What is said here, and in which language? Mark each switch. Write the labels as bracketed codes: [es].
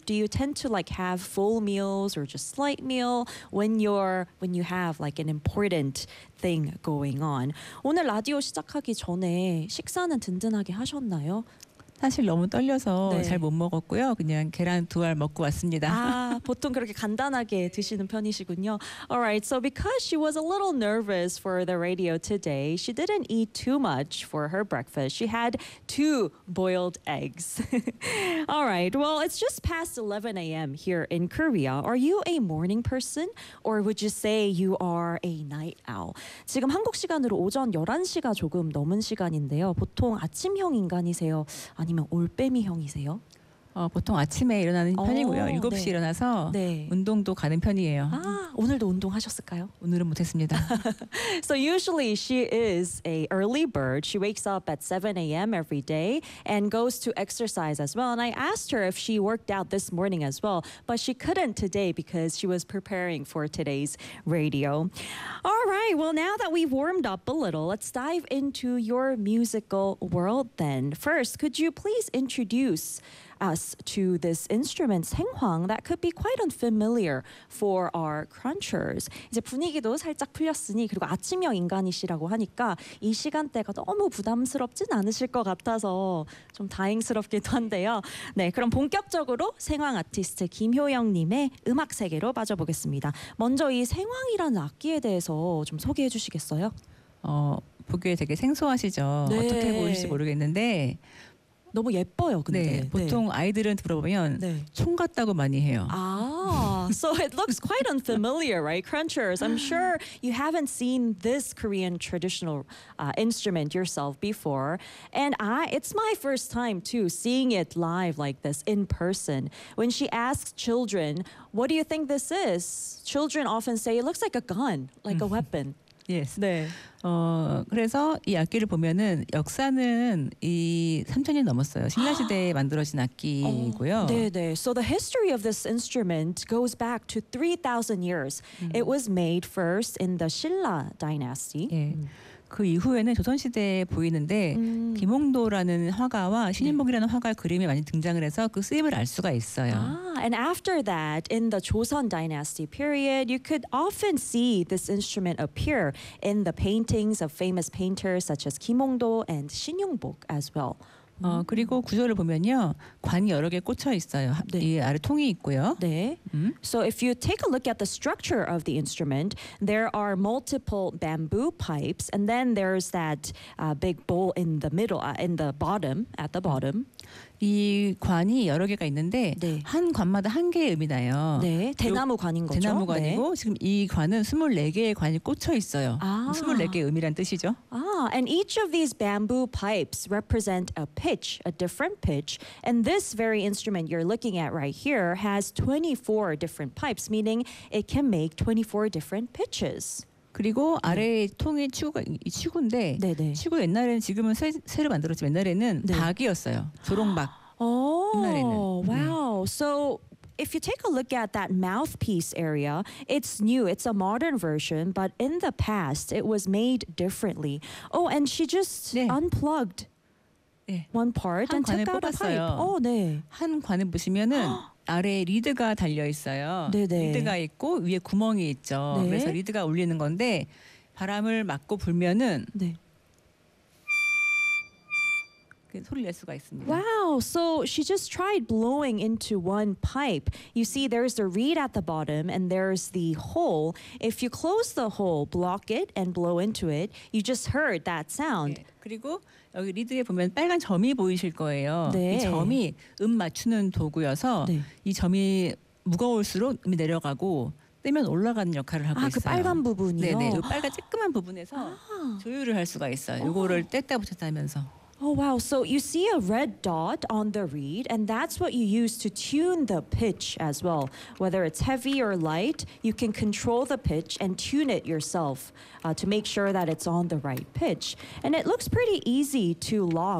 [en] Do you tend to like have full meals or just slight meal when you have like an important thing going on? [ko] 오늘 라디오 시작하기 전에 식사는 든든하게 하셨나요? 사실 너무 떨려서 네. 잘 못 먹었고요. 그냥 계란 두 알 먹고 왔습니다. 아, 보통 그렇게 간단하게 드시는 편이시군요. [en] All right. So because she was a little nervous for the radio today, she didn't eat too much for her breakfast. She had two boiled eggs. All right. Well, it's just past 11 a.m. here in Korea. Are you a morning person or would you say you are a night owl? [ko] 지금 한국 시간으로 오전 11시가 조금 넘은 시간인데요. 보통 아침형 인간이세요? 아니면 올빼미형이세요? 보통 아침에 일어나는 편이고요. 7시에 네. 일어나서 네. 운동도 가는 편이에요. 아, 오늘도 운동하셨을까요? 오늘은 못했습니다. [en] So usually she is a early bird. She wakes up at 7 a.m. every day and goes to exercise as well. And I asked her if she worked out this morning as well. But she couldn't today because she was preparing for today's radio. All right, well now that we've warmed up a little, let's dive into your musical world then. First, could you please introduce us to this instrument, 생황, that could be quite unfamiliar for our crunchers. [ko] 이제 분위기도 살짝 풀렸으니 그리고 아침형 인간이시라고 하니까 이 시간대가 너무 부담스럽진 않으실 것 같아서 좀 다행스럽기도 한데요. 네, 그럼 본격적으로 생황 아티스트 김효영님의 음악 세계로 빠져보겠습니다. 먼저 이 생황이라는 악기에 대해서 좀 소개해 주시겠어요? 보기에 되게 생소하시죠? 네. 어떻게 보일지 모르겠는데 너무 예뻐요, 근데. 네, 보통 네. 아이들은 들어보면 네. 총 같다고 많이 해요. [en] 아, so it looks quite unfamiliar, right? Crunchers. I'm sure you haven't seen this Korean traditional instrument yourself before. And it's my first time, too, seeing it live like this in person. When she asks children, what do you think this is? Children often say it looks like a gun, like a weapon. Yes. [ko] 네. 그래서 이 악기를 보면은 역사는 이 3000년 넘었어요. 신라 시대에 만들어진 악기고요. 네, 네. [en] So the history of this instrument goes back to 3000 years. It was made first in the Silla dynasty. [ko] 예. 그 이후에는 조선 시대에 보이는데 김홍도라는 화가와 신인봉이라는 화가의 그림이 많이 등장을 해서 그 쓰임을 알 수가 있어요. [en] And after that, in the Joseon Dynasty period, you could often see this instrument appear in the paintings of famous painters such as Kim Hong-do and Shin Yong-bok as well. [ko] 그리고 구조를 보면요, 관이 여러 개 꽂혀 있어요. 네. 이 아래 통이 있고요. 네. [en] So if you take a look at the structure of the instrument, there are multiple bamboo pipes, and then there's that big bowl in the middle, in the bottom, at the bottom. [ko] 이 관이 여러 개가 있는데 네. 한 관마다 한 개의 의미 나요. 네, 대나무 관인 거죠? 대나무 관이고 네. 지금 이 관은 24개의 관이 꽂혀 있어요. 아. 24개의 의미란 뜻이죠. [en] 아, and each of these bamboo pipes represent a pitch, a different pitch. And this very instrument you're looking at right here has 24 different pipes, meaning it can make 24 different pitches. [ko] 그리고 아래 네. 통이 치구인데 네, 네. 치구 옛날에는 지금은 새로 만들었지만 옛날에는 네. 박이었어요. 조롱박. 와우. [en] So if you take a look at that mouthpiece area, it's new. It's a modern version, but in the past it was made differently. Oh, and she just 네. unplugged 네. one part and took out a pipe. [ko] 네. 한 관을 보시면은 아래에 리드가 달려 있어요. 네네. 리드가 있고 위에 구멍이 있죠. 네. 그래서 리드가 울리는 건데 바람을 맞고 불면은 네. 소리를 낼 수가 있습니다. [en] Wow, so she just tried blowing into one pipe. You see there's the reed at the bottom and there's the hole. If you close the hole, block it and blow into it, you just heard that sound. [ko] 네. 그리고 여기 리드에 보면 빨간 점이 보이실 거예요. 네. 이 점이 맞추는 도구여서 네. 이 점이 무거울수록 음이 내려가고 뜨면 올라가는 역할을 하고 아, 아, 그 빨간 부분이요? 네, 네. 이 빨간 쬐끄만 부분에서 조율을 할 수가 있어요. 이거를 뗐다 붙였다 하면서. [en] Oh, wow. So you see a red dot on the reed, and that's what you use to tune the pitch as well. Whether it's heavy or light, you can control the pitch and tune it yourself to make sure that it's on the right pitch. And it looks pretty easy to lock